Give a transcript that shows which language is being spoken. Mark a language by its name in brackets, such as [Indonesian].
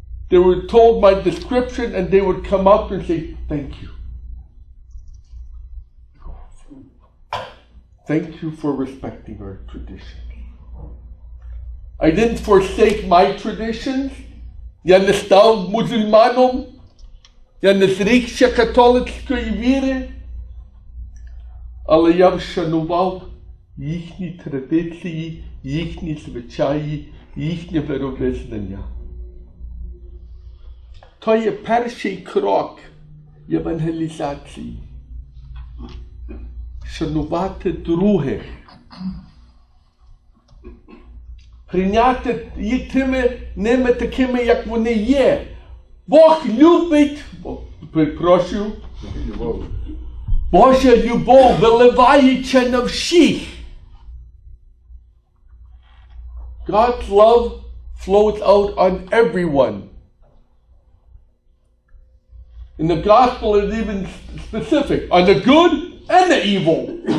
[English] They were told my description and they would come up and say, thank you. Thank you for respecting our traditions. I didn't forsake my traditions. [Ukrainian] Я не став мусульманом. Я не зрікся католицької віри. Але я вшанував їхні традиції, їхні звичаї, їхнє віровизнання. То є перший крок євангелізації. Шанувати других. Прийняти їх ними такими, як вони є. Бог любить, перепрошую, Божа любов виливається на всіх. [English] God's love flows out on everyone. In the gospel it's even specific, on the good and the evil.